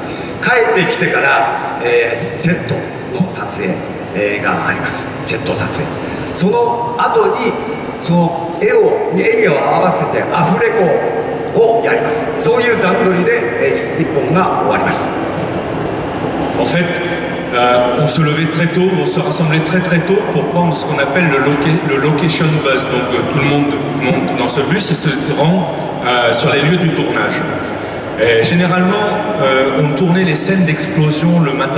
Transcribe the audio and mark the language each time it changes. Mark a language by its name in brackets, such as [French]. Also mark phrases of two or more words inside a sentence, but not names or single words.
[Japanese] 帰ってきてから、セットの撮影、があります。セット撮影、その後にその絵に合わせてアフレコをやります。そういう段取りで、1本が終わります。 [French] En fait, on se levait très tôt, on se rassemblait très tôt pour prendre ce qu'on appelle le [English] location bus. [French] Donc tout le monde monte dans ce bus et se rend sur les lieux du tournage. Et généralement, on tournait les scènes d'explosion le matin.